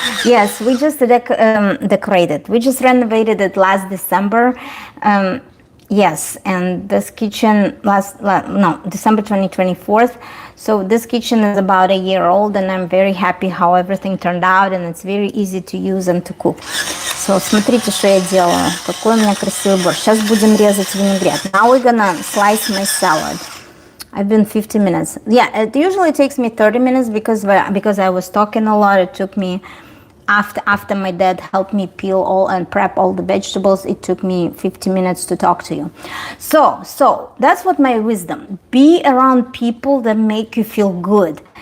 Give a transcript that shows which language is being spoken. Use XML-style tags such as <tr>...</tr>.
<en>Yes, we just decorated. We just renovated it last December. Yes, and this kitchen December 2024. So this kitchen is about a year old, and I'm very happy how everything turned out, and it's very easy to use and to cook.</en> <ru>So, смотрите, что я делаю. Какой у меня красивый борщ. Сейчас будем резать винегрет.</ru> <en>Now we're gonna slice my salad. I've been 50 minutes. Yeah, it usually takes me 30 minutes because I was talking a lot. It took me, after my dad helped me peel all and prep all the vegetables, it took me 50 minutes to talk to you. So that's what my wisdom. Be around people that make you feel good.</en>